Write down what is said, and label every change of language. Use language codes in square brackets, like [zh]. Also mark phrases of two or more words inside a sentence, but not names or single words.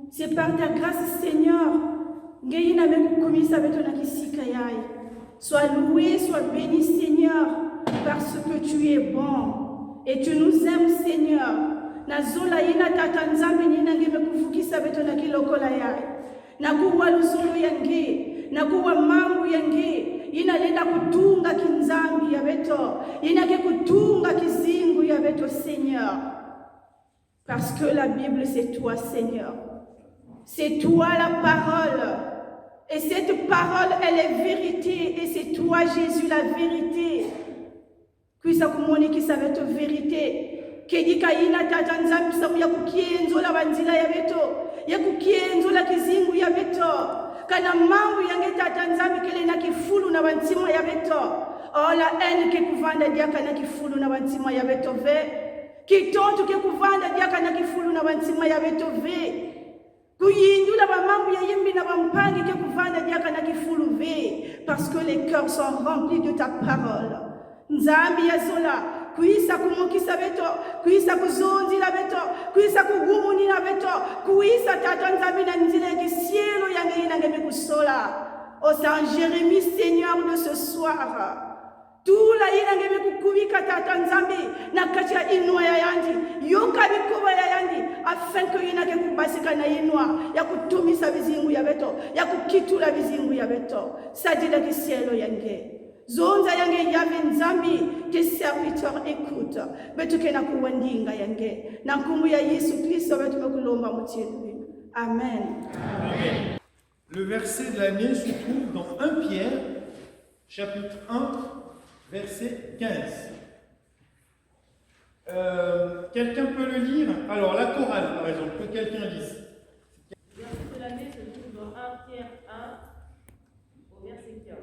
[fr] C'est par ta grâce, Seigneur. Sois loué, sois béni, Seigneur, parce que tu es bon. Et tu nous aimes, Seigneur. [ktu] Nazola ina tatanzambe nina ngeme kufukisa beto na kilokola yai. Nakuwa luzulu yange, nakuwa mambo yange, inalenda kutunga kinzambi ya beto, inake kutunga kizingu ya beto, [fr] Seigneur. Parce que la Bible, c'est toi, Seigneur. C'est toi la parole. Et cette parole, elle est vérité. Et c'est toi, Jésus, la vérité. [ktu] Kuisa kumoni [fr] qui savait ta vérité. [ktu] Kedika ina tata nzambi samu ya kukienzo la banzila ya beto. Ya kukienzo la kizingu ya beto. Kana mambo yange tata nzambi kele na kifulu na bantima ya beto. [fr] Oh, la haine qui [ktu] kuvanda diakana kifulu na wantima ya betove. Kitonto qui kuvanda diakana kifulu na wantima ya betove. Kuyindula ba mambu ya yimbi na bampangi qui kuvanda diakana kifulu ve. [fr] Parce que les cœurs sont remplis de ta parole. [ktu] Nzambi ya zola. Kuisa kumukisa beto, kuisa kuzonzila beto, kuisa kugumuni beto, kuisa tata nzambi na nzile ki cielo yange inange mekusola. [fr] Oh Saint Jérémie, Seigneur de ce soir. Tout la [ktu] inange mekukubika tata nzambi na katia inwa ya yandi, yoka bikuba ya yandi, [fr] afin que [ktu] inange kubasika na inwa, ya kutumisa bizingu ya beto, ya kukitula bizingu ya beto. Sadila ki cielo yange. Zonza yange yave nzambi, [fr] tes serviteurs écoutent. [ktu] Betuke na kuwandinga yange. Na nkumu ya Yesu Kristo betume kulomba mutielu. Amen. Amen. [fr] Le verset de l'année se trouve dans 1 Pierre, chapitre 1, verset 15. Quelqu'un peut le lire? Alors, la chorale, par exemple, que quelqu'un lise. Le verset de l'année se trouve dans 1 Pierre 1, au verset 15.